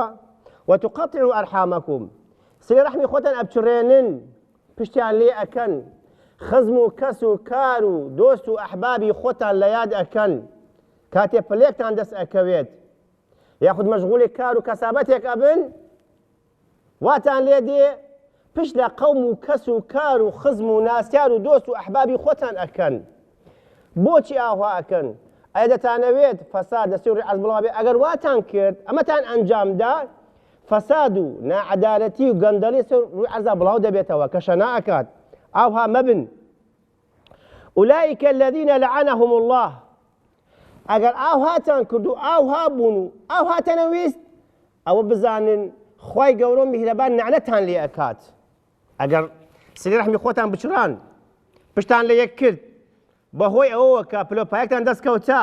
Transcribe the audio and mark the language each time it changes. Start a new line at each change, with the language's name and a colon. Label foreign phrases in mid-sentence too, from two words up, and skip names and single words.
Arabic: وتقطعوا أرحامكم،
Central Kurdish: سیلەی ڕەحمی خۆتان ئەبچڕێنن، پشتیان لێ ئەکەن، خزم و کەس و کار و دۆست و ئەحبابی خۆتان لە یاد ئەکەن کاتێ پلێکتان دەست ئەکەوێت یاخود مەشغوڵی کار و کەسابەتێک ئەبن، واتان لێ دێ پشت لە قەوم و کەس و کار و خزم و ناسیار و دۆست و ئەحبابی خۆتان ئەکەن. بۆچی ئاوا ئەکەن؟ ئایا دەتانەوێت فەساد دەستی و ڕێعەز بڵاو بێ؟ ئەگەر واتان کرد ئەمەتان ئەنجامدا، فەساد و نائەدالەتی و گەندەڵی ڕووی عەرزا بڵاو دەبێتەوە کە شەنا ئەکات. ئاوها مەبن.
Arabic: أولئك الذين لعنهم الله،
Central Kurdish: ئەگەر ئاوهاتان کرد و ئاوها بوون و ئاوهاتەنەویست، ئەوە بزانن خوای گەورە و میهرەبان نەعلەتان لێ ئەکات. ئەگەر سیلەی ڕەحمی خۆتان بچڕان، پشتان لە یەک کرد بەهۆی ئەوەوە کە پلۆپایەکتان دەستکەوتە،